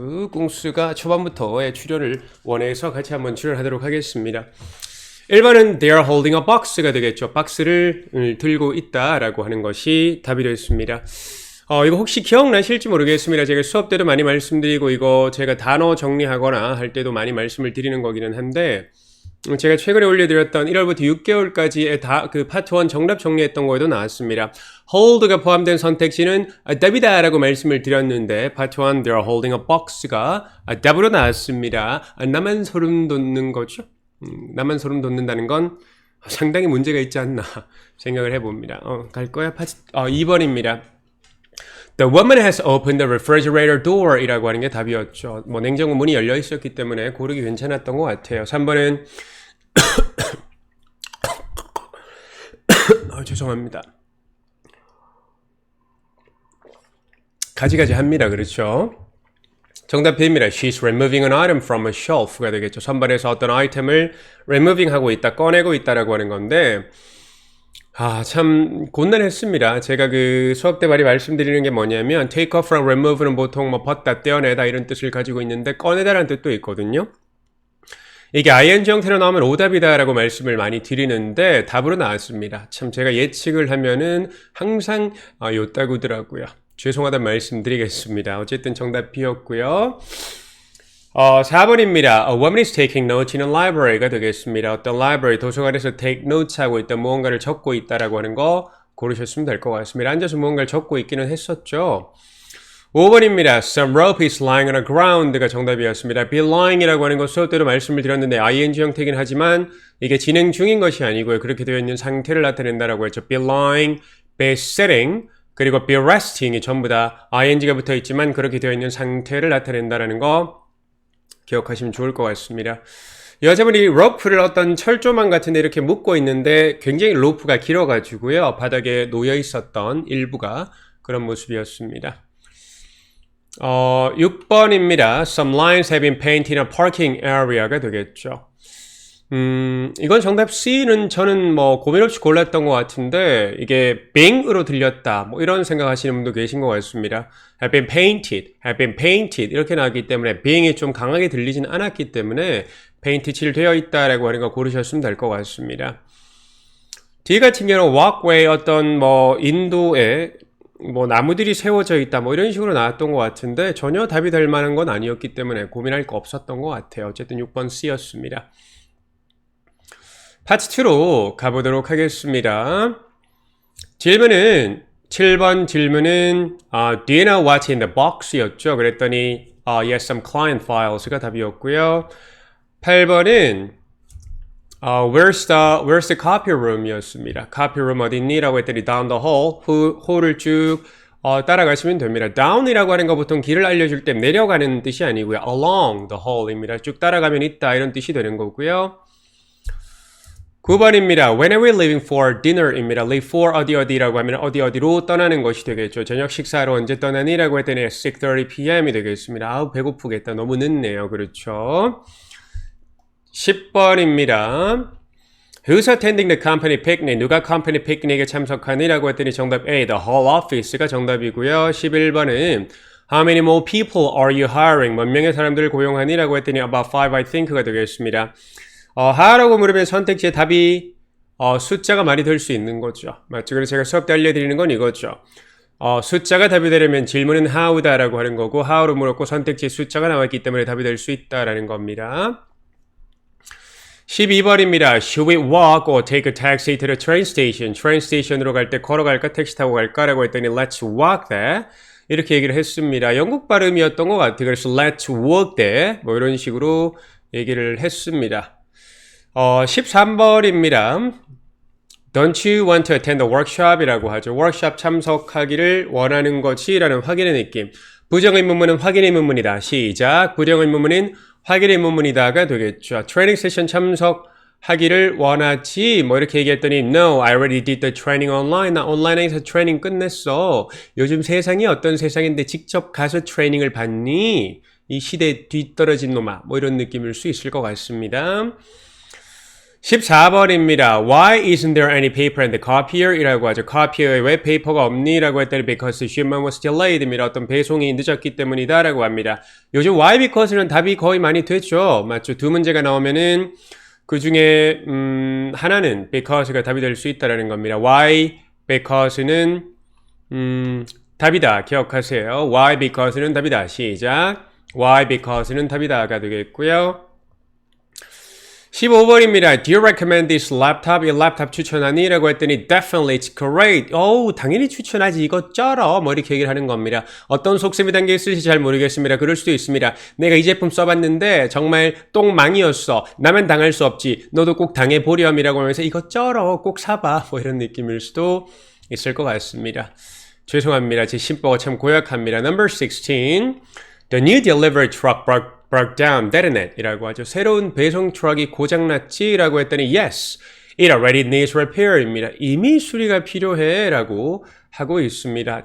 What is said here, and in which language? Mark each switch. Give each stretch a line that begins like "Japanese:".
Korean: 꿍수가 초반부터 출연을 원해서 같이 한번 출연하도록 하겠습니다. 1번은
English: they are holding a box가
Korean: 되겠죠. 박스를 들고 있다라고 하는 것이 답이 되겠습니다. 이거 혹시 기억나실지 모르겠습니다. 제가 수업 때도 많이 말씀드리고 이거 제가 단어 정리하거나 할 때도 많이 말씀을 드리는 거기는 한데 제가 최근에 올려드렸던 1월부터 6개월까지의 그 파트 1 정답 정리했던 거에도 나왔습니다. hold가 포함된 선택지는 답이다라고 말씀을 드렸는데 파트 1
English: they are holding a box
Korean: 가 답으로 나왔습니다. 나만 소름 돋는 거죠? 나만 소름 돋는다는 건 상당히 문제가 있지 않나 생각을 해봅니다. 갈 거야? 2번입니다.
English: The woman has opened the refrigerator door
Korean: 이라고 하는 게 답이었죠. 냉장고 문이 열려 있었기 때문에 고르기 괜찮았던 것 같아요. 3번은 죄송합니다. 가지가지 합니다. 그렇죠? 정답 B입니다.
English: She's removing an item from a shelf가 되겠죠.
Korean: 선반에서 어떤 아이템을 removing 하고 있다, 꺼내고 있다라고 하는 건데 참 곤란했습니다. 제가 그 수업 때 많이 말씀드리는 게 뭐냐면
English: take off from remove
Korean: 는 보통 벗다, 떼어내다 이런 뜻을 가지고 있는데 꺼내다라는 뜻도 있거든요. 이게 ing 형태로 나오면 오답이다 라고 말씀을 많이 드리는데 답으로 나왔습니다. 참 제가 예측을 하면은 항상 요따구더라고요. 죄송하다는 말씀 드리겠습니다. 어쨌든 정답 B였고요. 4번입니다.
English: A woman is taking notes in a library가 되겠습니다.
Korean: 어떤 library, 도서관에서 take notes 하고 있다, 무언가를 적고 있다라고 하는 거 고르셨으면 될 것 같습니다. 앉아서 무언가를 적고 있기는 했었죠. 5번입니다.
English: Some rope is lying on the ground가
Korean: 정답이었습니다. be lying이라고 하는 거 수업 때도 말씀을 드렸는데 ing 형태긴 하지만 이게 진행 중인 것이 아니고요. 그렇게 되어 있는 상태를 나타낸다라고 했죠. be lying, be sitting, 그리고 be resting이 전부 다 ing가 붙어 있지만 그렇게 되어 있는 상태를 나타낸다라는 거 기억하시면 좋을 것 같습니다. 여자분이 로프를 어떤 철조망 같은데 이렇게 묶고 있는데 굉장히 로프가 길어가지고요. 바닥에 놓여 있었던 일부가 그런 모습이었습니다. 6번입니다.
English: Some lines have been painted in a parking area가 되겠죠.
Korean: 이건 정답 C는 저는 고민 없이 골랐던 것 같은데 이게 being으로 들렸다 이런 생각하시는 분도 계신 것 같습니다. have been painted 이렇게 나왔기 때문에 being이 좀 강하게 들리진 않았기 때문에 paint 칠되어 있다라고 하는 거 고르셨으면 될 것 같습니다. D 같은 경우는 walkway 어떤 인도에 나무들이 세워져 있다 이런 식으로 나왔던 것 같은데 전혀 답이 될 만한 건 아니었기 때문에 고민할 거 없었던 것 같아요. 어쨌든 6번 C였습니다. 파트 2로 가보도록 하겠습니다. 질문은 7번 질문은
English: Do you know what's in the box?
Korean: 였죠. 그랬더니
English: Yes, some client files가
Korean: 답이었고요.
English: 8번은 where's the copy room?
Korean: 였습니다. copy room 어딨니? 라고 했더니
English: down the hall,
Korean: 홀을 쭉 따라가시면 됩니다. down이라고 하는 거 보통 길을 알려줄 때 내려가는 뜻이 아니고요.
English: along the hall입니다.
Korean: 쭉 따라가면 있다 이런 뜻이 되는 거고요. 9번입니다.
English: When are we leaving for dinner입니다.
Korean: Leave for 어디라고 하면 어디로 떠나는 것이 되겠죠. 저녁 식사로 언제 떠나니? 라고 했더니 6:30 p.m.이 되겠습니다. 아우 배고프겠다. 너무 늦네요. 그렇죠. 10번입니다.
English: Who's attending the company picnic?
Korean: 누가 company picnic에 참석하니? 라고 했더니 정답 A, the whole office가 정답이고요. 11번은
English: How many more people are you hiring?
Korean: 몇 명의 사람들을 고용하니? 라고 했더니
English: about 5, I think
Korean: 가 되겠습니다. how라고 물으면 선택지에 답이 숫자가 많이 될 수 있는 거죠. 맞죠? 그래서 제가 수업 때 알려드리는 건 이거죠. 숫자가 답이 되려면 질문은 how다라고 하는 거고 how로 물었고 선택지에 숫자가 나왔기 때문에 답이 될 수 있다라는 겁니다. 12번입니다.
English: Should we walk or take a taxi to the train station?
Korean: train station으로 갈 때 걸어갈까 택시 타고 갈까? 라고 했더니
English: let's walk there.
Korean: 이렇게 얘기를 했습니다. 영국 발음이었던 것 같아요. 그래서
English: let's walk there.
Korean: 뭐 이런 식으로 얘기를 했습니다. 13번입니다.
English: Don't you want to attend the workshop?
Korean: 이라고 하죠. 워크숍 참석하기를 원하는 것이 라는 확인의 느낌. 부정의문문은 확인의문문이다. 시작. 부정의문문은 확인의문문이다가 되겠죠. 트레이닝 세션 참석하기를 원하지 뭐 이렇게 얘기했더니
English: No, I already did the training online.
Korean: 나 온라인에서 트레이닝 끝냈어. 요즘 세상이 어떤 세상인데 직접 가서 트레이닝을 받니? 이 시대에 뒤떨어진 놈아. 뭐 이런 느낌일 수 있을 것 같습니다. 14번입니다.
English: Why isn't there any paper in the copier?
Korean: 이라고 하죠. copier에 왜 페이퍼가 없니? 라고 했더니
English: because the shipment was delayed.
Korean: 입니다. 어떤 배송이 늦었기 때문이다. 라고 합니다. 요즘 why because는 답이 거의 많이 됐죠. 맞죠? 두 문제가 나오면은 그 중에 하나는 because가 답이 될 수 있다라는 겁니다. why because는 답이다. 기억하세요. why because는 답이다. 시작. why because는 답이다가 되겠고요. 15번입니다.
English: Do you recommend this laptop?
Korean: 이 랩탑 추천하니? 라고 했더니
English: Definitely, it's great.
Korean: 당연히 추천하지. 이거 쩔어. 뭐 이렇게 얘기를 하는 겁니다. 어떤 속셈이 담겨 있을지 잘 모르겠습니다. 그럴 수도 있습니다. 내가 이 제품 써봤는데 정말 똥망이었어. 나만 당할 수 없지. 너도 꼭 당해보렴이라고 하면서 이거 쩔어. 꼭 사봐. 뭐 이런 느낌일 수도 있을 것 같습니다. 죄송합니다. 제 심보가 참 고약합니다.
English: Number 16. The new delivery truck broke down, didn't it?
Korean: 이라고 하죠. 새로운 배송 트럭이 고장났지? 라고 했더니
English: Yes, it already needs repair입니다.
Korean: 이미 수리가 필요해 라고 하고 있습니다.